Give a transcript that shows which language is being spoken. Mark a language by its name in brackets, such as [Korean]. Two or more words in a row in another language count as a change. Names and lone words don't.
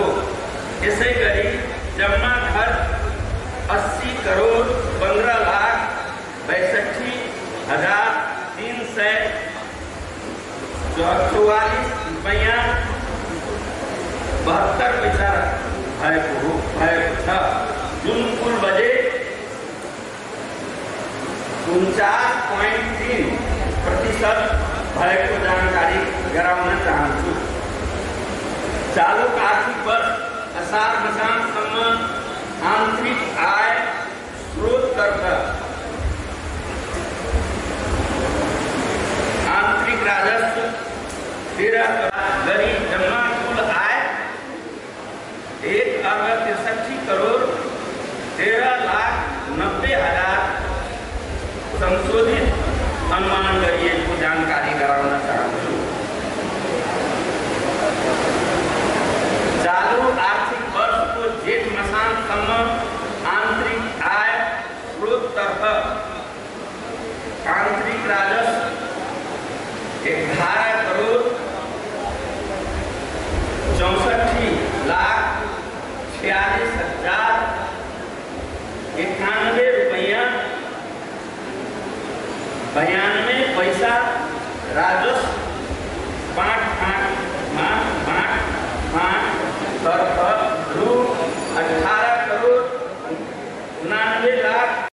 [Nepali] यसै गरी जम्मा खर्च 80 करोड़ 15,62,344 रुपैयाँ 72 पैसा भएको छ, जुन कुल बजेट 49.3% भएको जानकारी गराउन चाहन्छु। चालू आर्थिक वर्ष असार मसानसम्म आंतरिक आय स्रोततर्फ आंतरिक राजस्व 13 गरी जम्मा कुल आय 1,63 करोड़ 13,90,000 संशोधित अनुमान गरिएको जानकारी गराउन चाहन्छु। चालू आर्थिक वर्षको जेठ मसानसम्म आंतरिक आय स्रोततर्फ आंतरिक राजस्व 11 करोड़ 64,46,091 रुपैयाँ 92 पैसा राजस्व 5 तर्फ रु 18 करोड़ 99 लाख